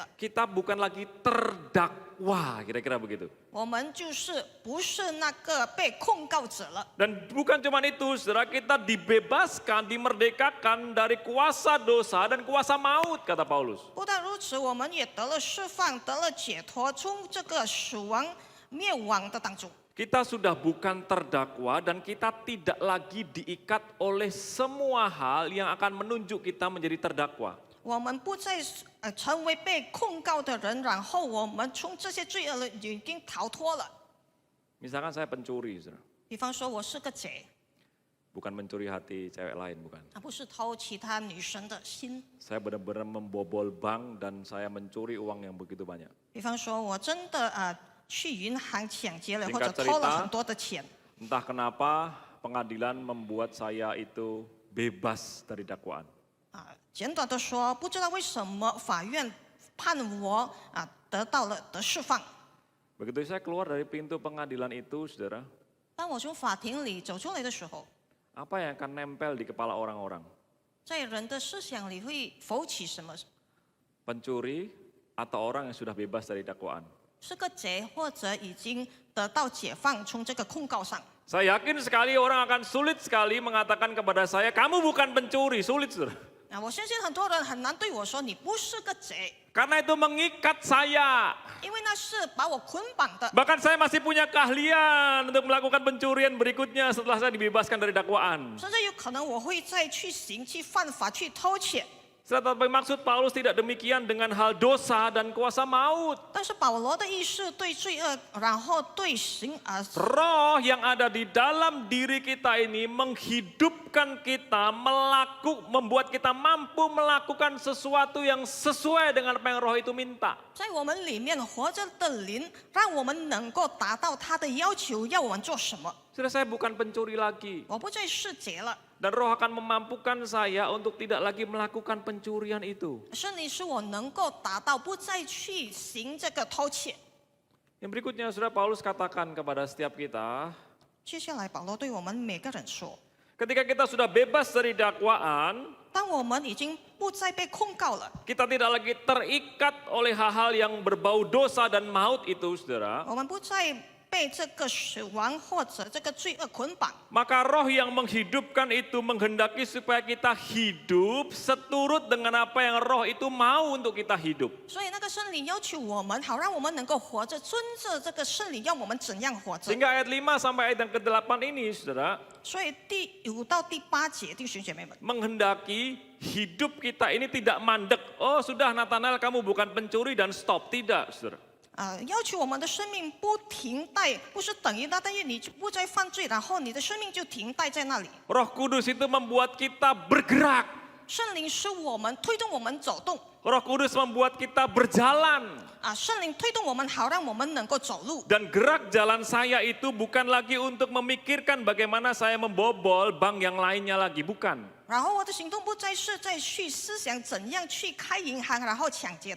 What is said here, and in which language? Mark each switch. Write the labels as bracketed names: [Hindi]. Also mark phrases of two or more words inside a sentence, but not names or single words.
[Indonesian] Kita bukan lagi terdakwa, kira-kira begitu. [Chinese] 我们就是不是那个被控告者了。 [Indonesian] Dan bukan cuma itu, saudara, kita dibebaskan, dimerdekakan dari kuasa dosa dan kuasa maut, kata Paulus. [Chinese] 不但如此，我们也得了释放，得了解脱，从这个死亡灭亡的当中。 [Indonesian] Kita sudah bukan terdakwa dan kita tidak lagi diikat oleh semua hal yang akan menunjuk kita menjadi terdakwa. [Chinese] 我们不再成为被控告的人，然后我们从这些罪恶已经逃脱了。 [Indonesian] Misalkan saya pencuri, saudara. [Chinese] 比方说，我是个贼， [Indonesian] Bukan mencuri hati cewek lain, bukan. [Chinese] 不是偷其他女生的心。 [Indonesian] Saya benar-benar membobol bank dan saya mencuri uang yang begitu banyak. [Chinese] 比方说，我真的去银行抢劫了，或者 [Indonesian] Singkat [Chinese] 偷了 [Indonesian] cerita [Chinese] 很多的钱。 [Indonesian] Entah kenapa pengadilan membuat saya itu bebas dari dakwaan. [Chinese] 简短的说，不知道为什么法院判我得到了得释放。 [Indonesian] Begitu saya keluar dari pintu pengadilan itu, saudara, [Chinese] 当我从法庭里走出来的时候， [Indonesian] apa yang akan nempel di kepala orang-orang? [Chinese] 在人的思想里会浮起什么？ [Indonesian] Pencuri atau orang yang sudah bebas dari dakwaan? [Chinese] 是个贼，或者已经得到解放，从这个控告上。 [Indonesian] Saya yakin sekali orang akan sulit sekali mengatakan kepada saya, kamu bukan pencuri, sulit, saudara. [Chinese] 我相信很多人很难对我说你不是个贼， [Indonesian] Karena itu mengikat saya. [Chinese] 因为那是把我捆绑的。 [Indonesian] Bahkan saya masih punya keahlian untuk melakukan pencurian berikutnya setelah saya dibebaskan dari dakwaan. [Chinese] 甚至有可能我会再去行、去犯法、去偷窃。 [Indonesian] Tetapi maksud Paulus tidak demikian dengan hal dosa dan kuasa maut. [Chinese] 但是保罗的意思对罪恶，然后对刑 [Indonesian] Roh yang ada di dalam diri kita ini menghidupkan kita, membuat kita mampu melakukan sesuatu yang sesuai dengan apa yang roh itu minta. [Chinese] 在我们里面活着的灵，让我们能够达到他的要求，要我们做什么。 [Indonesian] Sudah saya bukan pencuri lagi. [Chinese] 我不再是贼了， [Indonesian] Dan roh akan memampukan saya untuk tidak lagi melakukan pencurian itu. [Chinese] 圣灵使我能够达到不再去行这个偷窃。 [Indonesian] Yang berikutnya, Saudara, Paulus katakan kepada setiap kita, [Chinese] 接下来保罗对我们每个人说， [Indonesian] ketika kita sudah bebas dari dakwaan, [Chinese] 当我们已经不再被控告了， [Indonesian] kita tidak lagi terikat oleh hal-hal yang berbau dosa dan maut itu, saudara. [Chinese] 我们不再被这个死亡或者这个罪恶捆绑。 [Indonesian] Maka roh yang menghidupkan itu menghendaki supaya kita hidup seturut dengan apa yang roh itu mau untuk kita hidup. [Chinese] 所以那个圣灵要求我们，好让我们能够活着，遵着这个圣灵要我们怎样活着。 [Indonesian] Sehingga ayat 5 sampai ayat yang ke-8 ini, saudara, [Chinese] 所以第5到第8节，弟兄姐妹们， [Indonesian] menghendaki hidup kita ini tidak mandek. Oh sudah Nathanael, kamu bukan pencuri dan stop. Tidak, saudara. [Chinese] 要求我们的生命不停待，不是等于那，但是你不再犯罪，然后你的生命就停待在那里。 [Indonesian] Roh Kudus itu membuat kita bergerak. [Chinese] 圣灵使我们推动我们走动， [Indonesian] Roh Kudus membuat kita berjalan. [Chinese] 圣灵推动我们，好让我们能够走路。 [Indonesian] Dan gerak jalan saya itu bukan lagi untuk memikirkan bagaimana saya membobol bank yang lainnya lagi. Bukan. [Chinese] 然后我的行动不再是再去思想怎样去开银行，然后抢劫它。